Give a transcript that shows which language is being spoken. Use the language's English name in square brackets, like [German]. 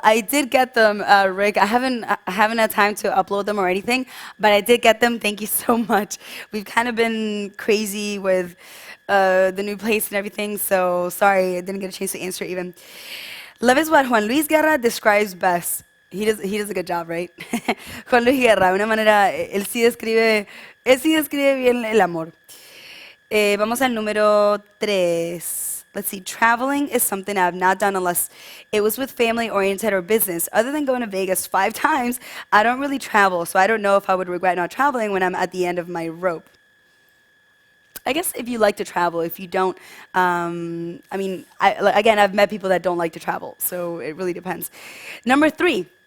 [English] I did get them, Rick. I haven't had time to upload them or anything, but I did get them. Thank you so much. We've kind of been crazy with the new place and everything, so sorry I didn't get a chance to answer even. Love is what Juan Luis Guerra describes best. He does a good job, right? [Spanish] Juan Luis Guerra, de una manera, él sí describe bien el amor. Vamos al número 3. [English] Let's see. Traveling is something I have not done unless it was with family oriented or business. Other than going to Vegas 5 times, I don't really travel, so I don't know if I would regret not traveling when I'm at the end of my rope. I guess if you like to travel, if you don't, I mean, again, I've met people that don't like to travel, so it really depends. Number 3.